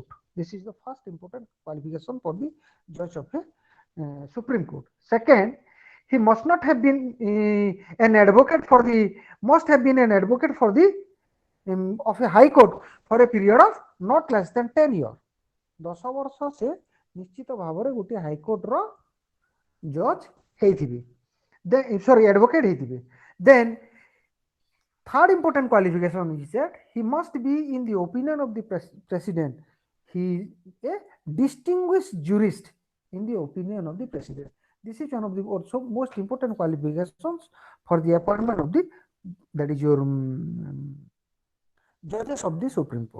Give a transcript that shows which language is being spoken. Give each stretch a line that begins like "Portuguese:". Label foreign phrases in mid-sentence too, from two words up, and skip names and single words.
English: This is the first important qualification for the judge of a Supreme Court. Second, he must not have been an advocate for the of a high court for a period of not less than 10 years.
Odia: 10 ବର୍ଷ ସେ ନିଶ୍ଚିତ ଭାବରେ ଗୋଟିଏ ହାଇକୋର୍ଟର ଜଜ୍ ହେଇଥିବେ, advocate ହେଇଥିବେ.
English: Then third important qualification is that he must be, in the opinion of the president, he is a distinguished jurist in the opinion of the president. This is one of the also most important qualifications for the appointment of the that is your judges of the Supreme Court.